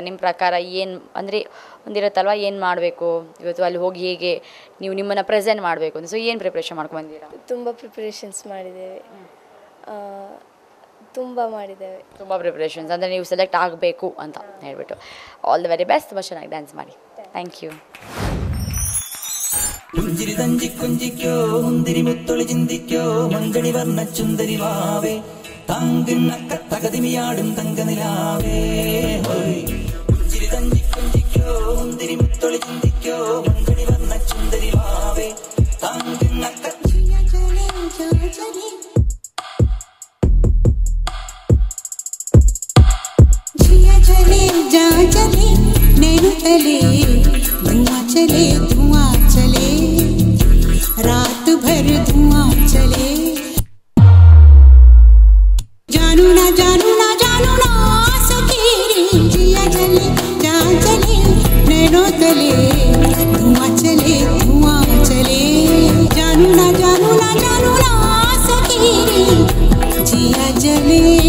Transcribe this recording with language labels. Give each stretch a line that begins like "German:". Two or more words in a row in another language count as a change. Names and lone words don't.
Kannada: ನಿಮ್ಮ ಪ್ರಕಾರ ಏನು ಅಂದರೆ ಒಂದಿರುತ್ತಲ್ವ, ಏನು ಮಾಡಬೇಕು ಇವತ್ತು ಅಲ್ಲಿ ಹೋಗಿ, ಹೇಗೆ ನೀವು ನಿಮ್ಮನ್ನು ಪ್ರೆಸೆಂಟ್ ಮಾಡಬೇಕು ಅಂತ, ಸೊ ಏನು ಪ್ರಿಪ್ರೇಷನ್ ಮಾಡ್ಕೊಂಬಂದಿದ್ದೀರಾ? ತುಂಬ ಪ್ರಿಪ್ರೇಷನ್ಸ್ ಮಾಡಿದ್ದೇವೆ. ತುಂಬ ಪ್ರಿಪ್ರೇಷನ್ಸ್ ಅಂದರೆ ನೀವು ಸೆಲೆಕ್ಟ್ ಆಗಬೇಕು ಅಂತ ಹೇಳ್ಬಿಟ್ಟು.
English: All the very best.
Kannada: ತುಂಬ ಚೆನ್ನಾಗಿ ಡ್ಯಾನ್ಸ್ ಮಾಡಿ.
English: Thank you.
Malayalam: പുഞ്ചിരി തഞ്ചി കുഞ്ചിക്കോ മുന്തിരി മുത്തൊളി ചിന്തിക്കോ മഞ്ചണി വർണ്ണ ചുന്ദരി വാവേ താങ്കുന്നക്ക തകതിമിയാടും തങ്കനിലാവേ പുഞ്ചിരി തഞ്ചി കുഞ്ചിക്കോ മുന്തിരി മുത്തൊളി ചിന്തിക്കോ മഞ്ചണി വർണ്ണ ചുന്ദരി വാവേ താങ്കുന്നക്ക
Hindi: चले नैनो तले धुआं चले रात भर धुआं चले जानू ना सकेरे जिया चले नैनो तले धुआं चले जानू ना सकेरे जिया जले